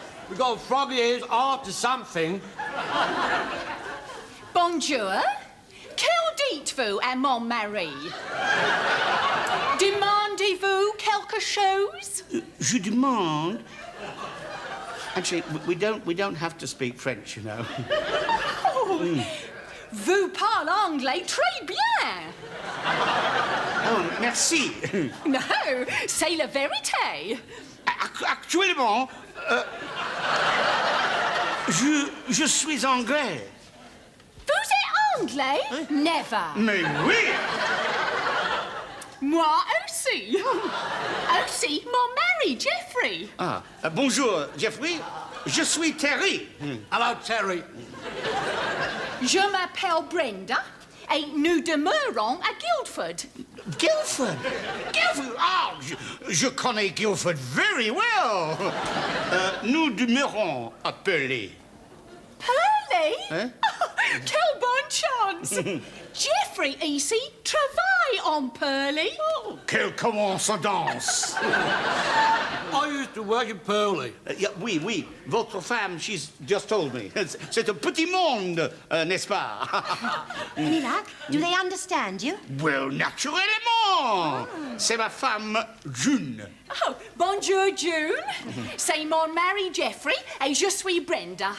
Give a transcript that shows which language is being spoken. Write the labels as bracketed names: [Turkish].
[English] We got frog ears after something. [French] Bonjour. Quel dites-vous à mon mari? Demandez-vous quelque chose? Je demande. [English] Actually, we don't have to speak French, you know. [French] Vous parlez anglais très bien. Oh, merci. No, c'est la vérité. Actuellement, je suis anglais. Vous êtes anglais? [English] Never. [French] Mais oui! Moi aussi. Aussi, mon mari, Jeffrey. Ah, bonjour, Jeffrey. Je suis Terry. [English] Hello, Terry. [French] Je m'appelle Brenda et nous demeurons à Guildford. Guildford? Guildford? Ah, je connais Guildford [English] very well. [French] Nous demeurons à Purley. Purley? Hein? Oh, quelle bonne chance. Jeffrey ici travaille en Purley. Oh, quelle coïncidence. [English] I used to work in Purley. Yeah, oui. [French] Votre femme, [English] she's just told me. [French] C'est un petit monde, n'est-ce pas? [English] Any luck? Do they understand you? [French] Well, naturellement. C'est ma femme, June. Oh, bonjour, June. C'est mon mari, Jeffrey, et je suis Brenda.